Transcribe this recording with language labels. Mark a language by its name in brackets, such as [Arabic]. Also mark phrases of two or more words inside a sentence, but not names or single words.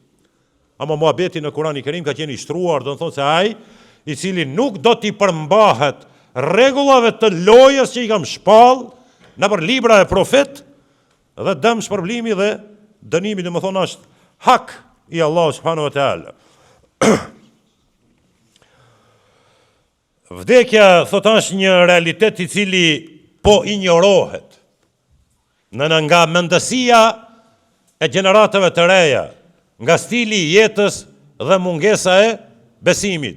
[Albanian] Ama muhabeti në Kur'anin e Kerim ka qenë i shtruar, do të thonë se ai i cili nuk do t'i përmbahet rregullave të lojës që i kam shpall në për libra e profet, dhe dëm shpërblimi dhe dënimi, dhe më thonë, është hak i Allah [Arabic] سبحانه وتعالى. [Albanian] Vdekja, thot, është një realitet i cili po injorohet. Nga mendësia e gjeneratave të reja, nga stili i jetës dhe mungesa e besimit.